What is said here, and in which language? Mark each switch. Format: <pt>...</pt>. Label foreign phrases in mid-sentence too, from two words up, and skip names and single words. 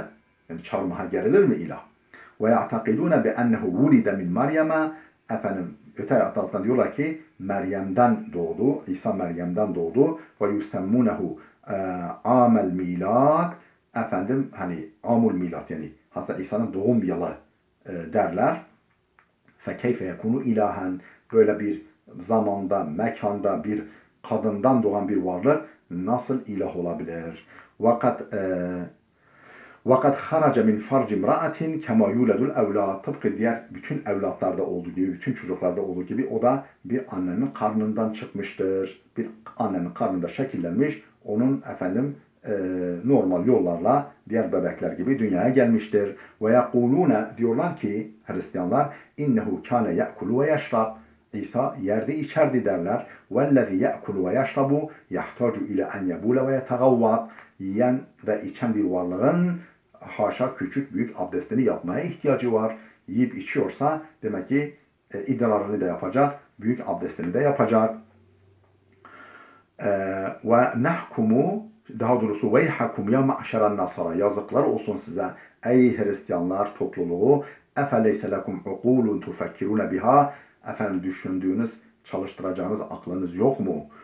<tr>Yani çarmıha gerilir mi ilah?</tr> <ar>ويعتقدون بأنه ولد من مريم.</ar> <tr>Öte taraftan diyorlar ki Meryem'den doğdu. İsa Meryem'den doğdu.</tr> <ar>ويسمونه عام الميلاد. عام الميلاد,</ar> <tr>yani Hazreti İsa'nın doğum yılı derler.</tr> <ar>فَكَيْفَ يَكُونُ إلهًا,</ar> <tr>böyle bir zamanda, mekanda bir kadından doğan bir varlık nasıl ilah olabilir?</tr> <ar>وَقَدْ خَرَجَ مِنْ فَرْجِ امْرَأَةٍ كَمَا يُولَدُ الْاَوْلَادِ,</ar> <tr>tıpkı diğer bütün evlatlarda olduğu gibi, bütün çocuklarda olduğu gibi o da bir annenin karnından çıkmıştır. Bir annenin karnında şekillenmiş, onun normal yollarla diğer bebekler gibi dünyaya gelmiştir. وَيَقُولُونَ, diyorlar ki Hristiyanlar,</tr> <ar>اِنَّهُ كَانَ يَأْكُلُ وَيَشْرَبُ,</ar> <tr>İsa yerdi içerdi derler.</tr> <ar>وَالَّذِي يَأْكُلُ وَيَشْرَبُ يَحْتَاجُ إِلَى اَنْ يَبُولَ وَيَتَغَوَّض,</ar> <tr>yiyen ve içen bir varlığın haşa küçük büyük abdestini yapmaya ihtiyacı var. Yiyip içiyorsa demek ki idrarını da yapacak, büyük abdestini de yapacak.</tr> <ar>ونحكم,</ar> <tr>daha doğrusu</tr> <ar>ويحكم يا معشر النصارى,</ar> <tr>yazıklar olsun size ey Hristiyanlar topluluğu,</tr> <ar>أفليس لكم عقول تفكرون بها,</ar> <tr>efendim düşündüğünüz, çalıştıracağınız aklınız yok mu?</tr>